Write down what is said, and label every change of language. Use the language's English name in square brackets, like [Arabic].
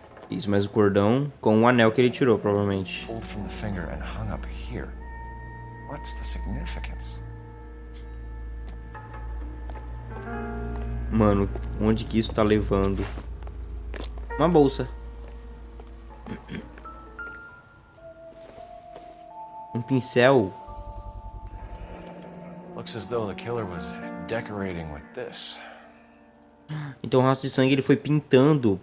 [Portuguese] Isso, mas o cordão com o anel que ele tirou, provavelmente. [English] Pulled from the finger and hung up here. What's the significance? [Portuguese] Mano, onde que isso tá levando? Uma bolsa. Um pincel. [English] Looks as though the killer was decorating with this. [Portuguese] Então o rastro de sangue ele foi pintando.